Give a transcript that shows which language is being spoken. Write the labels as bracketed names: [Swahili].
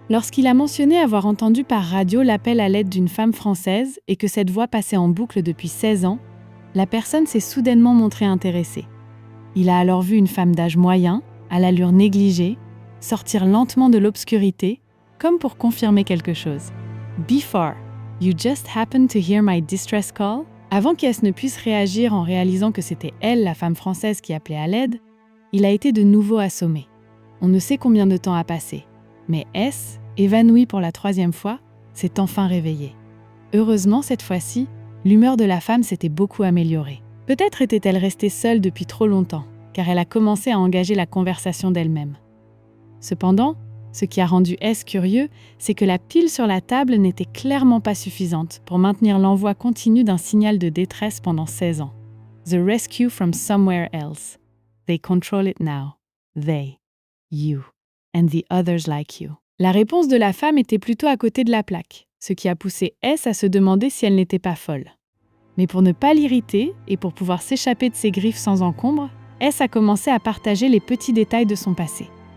[French] Lorsqu'il a mentionné avoir entendu par radio l'appel à l'aide d'une femme française et que cette voix passait en boucle depuis 16 ans, la personne s'est soudainement montrée intéressée. Il a alors vu une femme d'âge moyen, à l'allure négligée, sortir lentement de l'obscurité, comme pour confirmer quelque chose. [English] « Before, you just happened to hear my distress call ?» [French] Avant qu'S ne puisse réagir en réalisant que c'était elle, la femme française, qui appelait à l'aide, il a été de nouveau assommé. On ne sait combien de temps a passé, mais S, évanoui pour la 3e fois, s'est enfin réveillé. Heureusement, cette fois-ci, l'humeur de la femme s'était beaucoup améliorée. Peut-être était-elle restée seule depuis trop longtemps, car elle a commencé à engager la conversation d'elle-même. Cependant, ce qui a rendu S curieux, c'est que la pile sur la table n'était clairement pas suffisante pour maintenir l'envoi continu d'un signal de détresse pendant 16 ans. [English] The rescue from somewhere else. They control it now. They. You. And the others like you. [French] La réponse de la femme était plutôt à côté de la plaque, ce qui a poussé S à se demander si elle n'était pas folle. Mais pour ne pas l'irriter et pour pouvoir s'échapper de ses griffes sans encombre, S a commencé à partager les petits détails de son passé.